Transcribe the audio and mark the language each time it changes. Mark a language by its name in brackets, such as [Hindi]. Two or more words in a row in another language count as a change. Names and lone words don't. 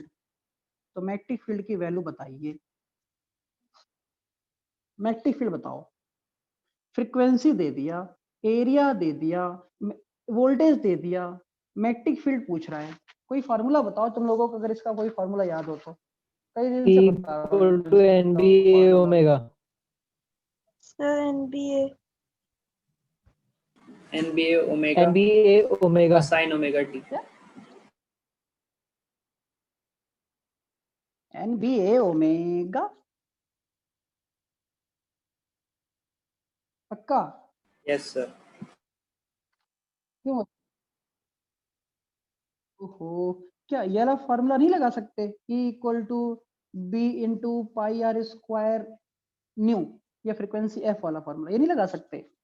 [Hindi] तो [English] magnetic field [Hindi] की वैल्यू बताइए, [English] magnetic field [Hindi] बताओ। फ्रीक्वेंसी दे दिया, एरिया दे दिया, वोल्टेज दे दिया, [English] magnetic field [Hindi] पूछ रहा है। कोई फार्मूला बताओ तुम लोगों को, अगर इसका कोई फार्मूला याद हो तो। कई दिन से बता रहा हूं [English] equal to NBA omega. Sir, NBA. NBA omega NBA omega. sin omega t. NBA omega, [Hindi] पक्का? [English] Yes sir. [Hindi] क्यों? ओहो, क्या ये वाला फार्मूला नहीं लगा सकते, E [English] equal to B into pi r square nu, [Hindi] या [English] frequency F [Hindi] वाला फार्मूला, ये नहीं लगा सकते?